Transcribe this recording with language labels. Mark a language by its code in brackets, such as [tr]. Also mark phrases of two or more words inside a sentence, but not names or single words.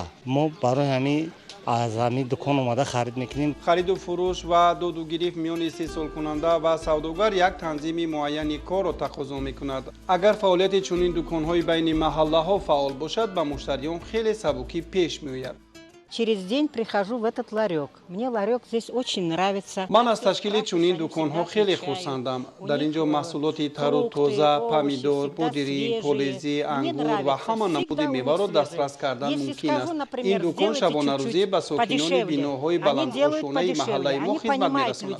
[tg] мо барои ҳамин аз ҳамин дукон омада харид мекунем. хариду фурӯш ва доду гирифт миёни истеҳсолкунанда ва савдогар як танзими муайяни корро тақозо мекунад. агар фаъолияти чунин дуконҳои байни маҳаллаҳо фаъол бошад, ба муштариён хеле сабукӣ пеш меояд. [ru] Через день прихожу в этот ларек. Мне ларек здесь очень нравится. [tg] ман аз ташкили чунин дуконҳо хеле хурсандам. дар инҷо маҳсулоти тару тоза, помидор, будирӣ, полезӣ, ангур ва ҳама намуди меваро дастрас кардан мумкин аст. ин дукон шабонарӯзӣ ба сокинони биноҳои баландошонаи маҳаллаи мо хизмат мерасонад.